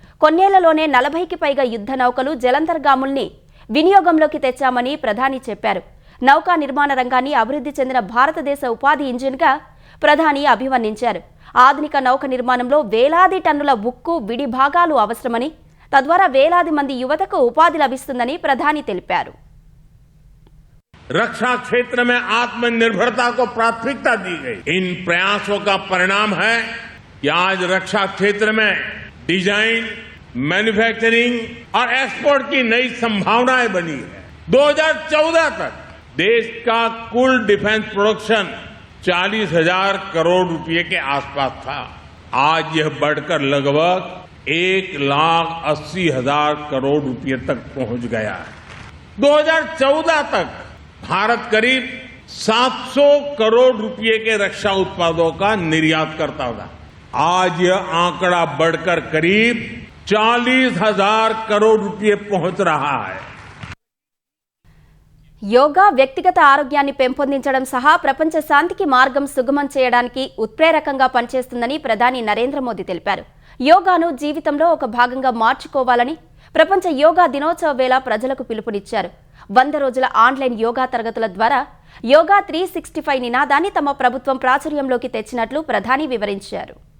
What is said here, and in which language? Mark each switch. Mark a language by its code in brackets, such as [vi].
[te] కొన్నేళ్లలోనే 40కి పైగా యుద్ధ నౌకలు, జలంతర్గాముల్ని వినియోగంలోకి తెచ్చామని ప్రధాని చెప్పారు. నౌకా నిర్మాణ రంగాన్ని అభివృద్ధి చెందిన భారతదేశ ఉపాధి ఇంజిన్గా ప్రధాని అభివర్ణించారు. ఆధునిక నౌక నిర్మాణంలో వేలాది టన్నుల ఉక్కు, విడి భాగాలు అవసరమని, తద్వారా వేలాది మంది యువతకు ఉపాధి లభిస్తుందని ప్రధాని తెలిపారు. [hi] रक्षा क्षेत्र में आत्मनिर्भरता को प्राथमिकता दी गई। इन प्रयासों का परिणाम है कि आज रक्षा क्षेत्र में डिजाइन, मैन्युफैक्चरिंग और एक्सपोर्ट की नई संभावनाएं बनी है। 2014 तक देश का कुल डिफेंस प्रोडक्शन 40,000 करोड़ रुपए के आसपास था। आज यह बढ़कर लगभग 1,80,000 करोड़ रुपए तक पहुंच गया है। 2014 तक भारत करीब 700 करोड़ रुपए के रक्षा उत्पादों का निर्यात करता था। आज यह आंकड़ा बढ़कर करीब 40,000 करोड़ रुपए पहुंच रहा है। [te] యోగా వ్యక్తిగత ఆరోగ్యాన్ని పెంపొందించడం సహా ప్రపంచ శాంతికి మార్గం సుగమం చేయడానికి ఉత్ప్రేరకంగా పనిచేస్తుందని ప్రధాని నరేంద్ర మోదీ తెలిపారు. యోగాను జీవితంలో ఒక భాగంగా మార్చుకోవాలని ప్రపంచ యోగా దినోత్సవ వేళ ప్రజలకు పిలుపునిచ్చారు. 100 రోజుల ఆన్లైన్ యోగా తరగతుల ద్వారా యోగా 365 నినాదాన్ని తమ ప్రభుత్వం ప్రాచుర్యంలోకి తెచ్చినట్లు ప్రధాని వివరించారు.